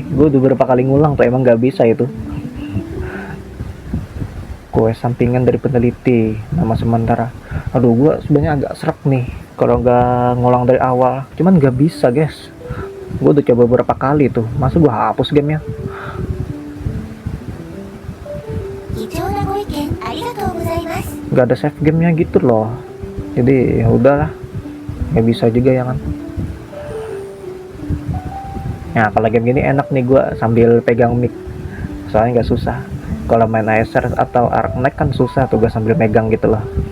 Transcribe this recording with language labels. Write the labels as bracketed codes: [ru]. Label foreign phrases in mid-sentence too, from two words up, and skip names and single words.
[id] Gue udah beberapa kali ngulang tuh, emang nggak bisa itu. Kue sampingan dari peneliti, nama sementara. Aduh, gue sebenarnya agak serak nih kalau nggak ngulang dari awal. Cuman nggak bisa guys. Gue udah coba beberapa kali tuh. Masa gue hapus gamenya? [ja] 貴重なご意見ありがとうございます。 [id] Nggak ada save gamenya gitu loh. Jadi ya udahlah, nggak bisa juga ya kan. Nah kalau game gini enak nih gue sambil pegang mic, soalnya nggak susah. Kalau main ASR atau Ark Knight kan susah tuh gue sambil megang gitu loh.